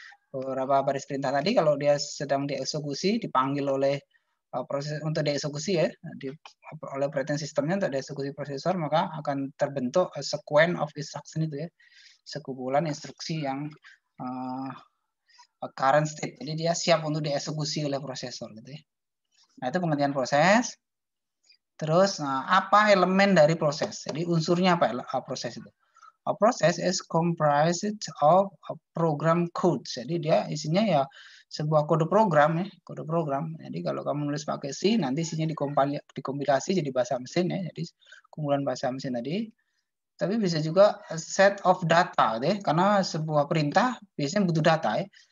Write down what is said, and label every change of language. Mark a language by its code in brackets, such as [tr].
[id] Beberapa baris perintah tadi kalau dia sedang dieksekusi, dipanggil oleh proses untuk dieksekusi ya, oleh operating systemnya untuk dieksekusi prosesor, maka akan terbentuk [en] sequence of instruction [id] itu ya. sekumpulan instruksi yang current state. Jadi dia siap untuk dieksekusi oleh prosesor gitu ya. Nah, itu pengertian proses. Terus apa elemen dari proses? Jadi unsurnya apa proses itu? [en] A process is comprised of a program code. [id] Jadi dia isinya ya sebuah kode program ya, kode program. Jadi kalau kamu nulis pakai C, nanti isinya dikompilasi jadi bahasa mesin ya. Jadi kumpulan bahasa mesin tadi. Tapi bisa juga set of data gitu ya, karena sebuah perintah biasanya butuh data ya.